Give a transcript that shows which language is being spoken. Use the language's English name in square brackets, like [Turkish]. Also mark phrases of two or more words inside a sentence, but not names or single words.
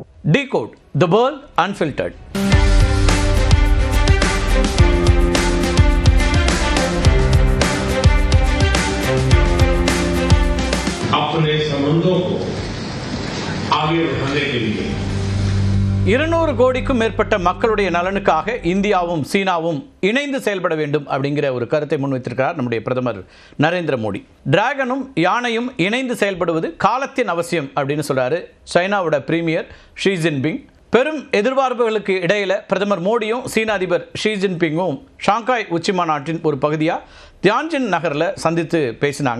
[English] Decode the world unfiltered. [Hindi] अपने संबंधों को आगे बढ़ाने के लिए [Tamil] 200 கோடிக்கும் மேற்பட்ட மக்களுடைய நலனுக்காக இந்தியாவும் சீனாவும் இணைந்து செயல்பட வேண்டும் அப்படிங்கிற ஒரு கருத்தை முன்வைத்திருக்கிறார் நம்முடைய பிரதமர் நரேந்திர மோடி. டிராகனும் யானையும் இணைந்து செயல்படுவது காலத்தின் அவசியம் அப்படின்னு சொல்றாரு சைனாவோட பிரீமியர் ஷி ஜின்பிங். பெரும் எதிர்பார்ப்புகளுக்கு இடையில பிரதமர் மோடியும் சீன அதிபர் ஷி ஜின்பிங்கும் ஷாங்காய் உச்சி மாநாட்டின் ஒரு பகுதியாக தியான்ஜின் நகரில் சந்தித்து பேசினாங்க.